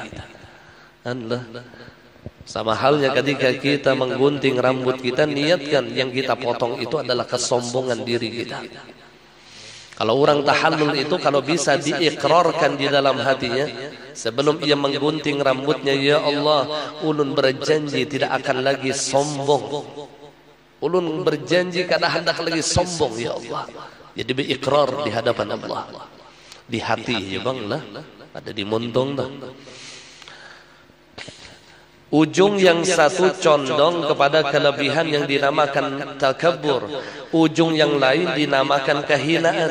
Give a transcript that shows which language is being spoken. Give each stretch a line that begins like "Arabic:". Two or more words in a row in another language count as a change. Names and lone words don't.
Indonesian: Allah. Sama halnya ketika kita menggunting rambut kita, niatkan yang kita potong itu adalah kesombongan diri kita. Kalau orang tahallul itu kalau bisa diikrarkan di dalam hatinya sebelum ia menggunting rambutnya, ya Allah, ulun berjanji tidak akan lagi sombong.
Banjar: Ulun berjanji kada hendak lagi sombong,
Indonesian: ya Allah. Jadi berikrar di hadapan Allah. Di hati ya bang lah,
Banjar: ada di montong dah.
Indonesian: Ujung yang satu condong kepada kelebihan yang dinamakan takabur, ujung yang lain dinamakan kehinaan.